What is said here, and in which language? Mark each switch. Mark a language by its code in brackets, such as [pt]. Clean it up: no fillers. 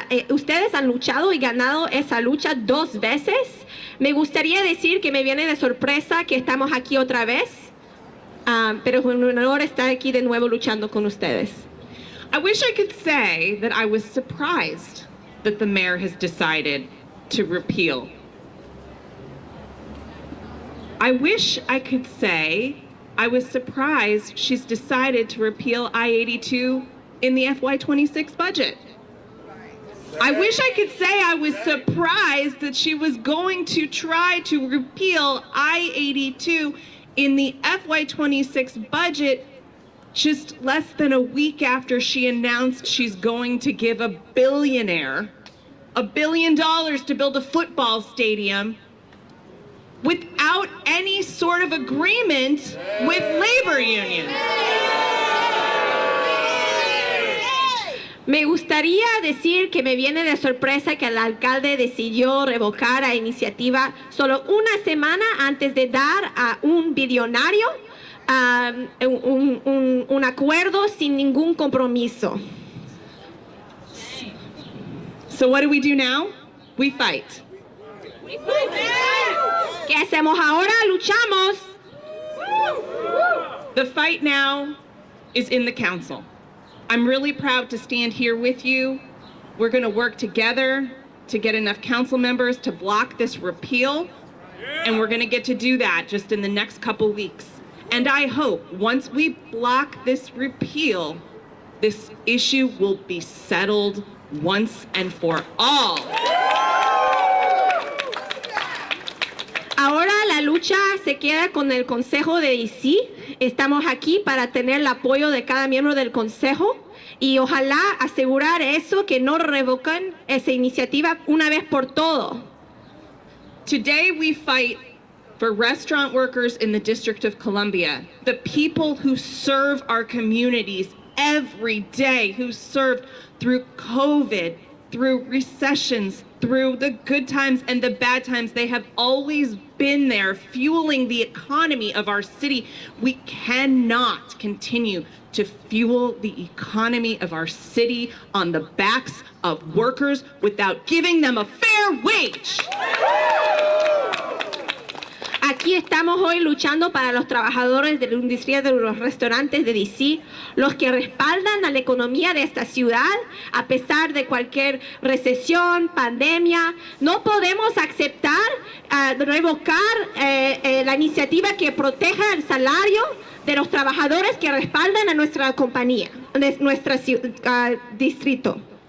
[es] Ustedes han luchado y ganado esa lucha 2 veces. Me gustaría decir que me viene de sorpresa que estamos aquí otra vez, pero es un honor estar aquí de nuevo luchando con ustedes. [en] I wish I could say that I was surprised that the mayor has decided to repeal. I wish I could say I was surprised she's decided to repeal I-82 in the FY26 budget. I wish I could say I was surprised that she was going to try to repeal I-82 in the FY26 budget just less than a week after she announced she's going to give a billionaire $1 billion to build a football stadium without any sort of agreement with labor unions. [es] Me gustaría decir que me viene de sorpresa que el alcalde decidió revocar la iniciativa solo una semana antes de dar a un billonario un acuerdo sin ningún compromiso. [en] So what do we do now? We fight. [es] ¿Qué hacemos ahora? Luchamos. [en] The fight now is in the council. I'm really proud to stand here with you. We're going to work together to get enough council members to block this repeal, and we're going to get to do that just in the next couple weeks. And I hope once we block this repeal, this issue will be settled once and for all. [es] Ahora la lucha se queda con el Consejo de DC. Estamos aquí para tener el apoyo de cada miembro del Consejo y ojalá asegurar eso, que no revoquen esa iniciativa una vez por todo. [en] Today we fight for restaurant workers in the District of Columbia, the people who serve our communities every day, who served through COVID, through recessions, through the good times and the bad times. They have always been there fueling the economy of our city. We cannot continue to fuel the economy of our city on the backs of workers without giving them a fair wage. [es] Aquí estamos hoy luchando para los trabajadores de la industria de los restaurantes de DC, los que respaldan a la economía de esta ciudad a pesar de cualquier recesión, pandemia. No podemos aceptar revocar la iniciativa que proteja el salario de los trabajadores que respaldan a nuestra compañía, de nuestro distrito.